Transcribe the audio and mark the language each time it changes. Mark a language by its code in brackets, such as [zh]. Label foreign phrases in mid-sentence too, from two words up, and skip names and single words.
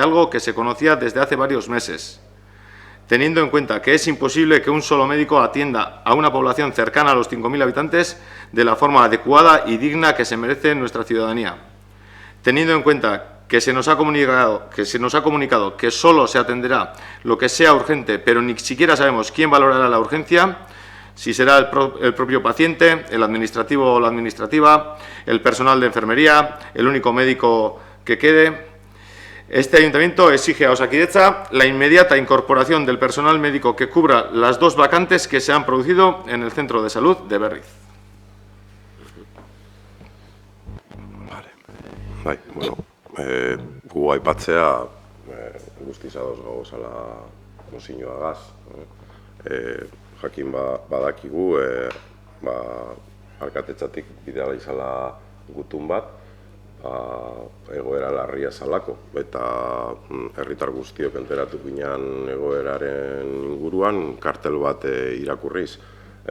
[es] algo que se conocía desde hace varios meses, teniendo en cuenta que es imposible que un solo médico atienda a una población cercana a los 5.000 habitantes de la forma adecuada y digna que se merece nuestra ciudadanía, teniendo en cuenta que se nos ha comunicado que solo se atenderá lo que sea urgente, pero ni siquiera sabemos quién valorará la urgencia, si será el propio paciente, el administrativo o la administrativa, el personal de enfermería, el único médico que quede. Este ayuntamiento exige a Osakidetza la inmediata incorporación del personal médico que cubra las 2 vacantes que se han producido en el Centro de Salud de Berriz. Vale. [eu] Bueno, gu aipatzea guztiz ados gauzala mozioagaz. Jakin badakigu, alkatetzatik bidala izala gutun bat, egoera larria zalako, eta herritar guztiok enteratu ginean egoeraren inguruan kartel bat irakurriz.